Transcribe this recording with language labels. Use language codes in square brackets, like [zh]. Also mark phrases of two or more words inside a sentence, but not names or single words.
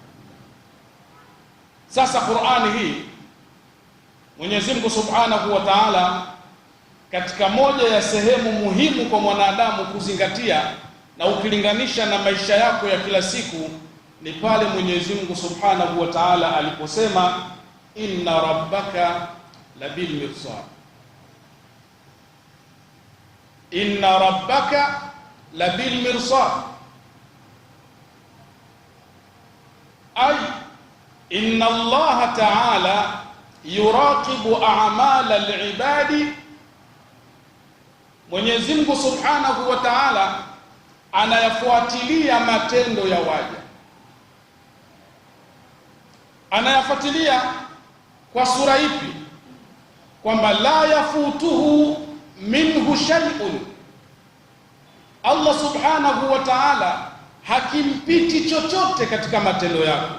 [sw] Sasa Qur'ani hii Mwenyezi Mungu [ar] سبحانه وتعالى, [sw] katika moja ya sehemu muhimu kwa mwanadamu kuzingatia na ukilinganisha na maisha yako ya kila siku, ni pale Mwenyezi Mungu [ar] سبحانه وتعالى [sw] aliposema [ar] إن ربك لبالمرصاد. إن ربك لبالمرصاد أي إن الله تعالى يراقب أعمال العباد. [sw] Mwenyezi Mungu [ar] سبحانه وتعالى [sw] anayafuatilia matendo ya waja. Anayafuatilia kwa sura ipi? Kwamba [ar] لا يفوته منه شيء, [sw] Allah [ar] سبحانه وتعالى [sw] hakimpiti chochote katika matendo yako.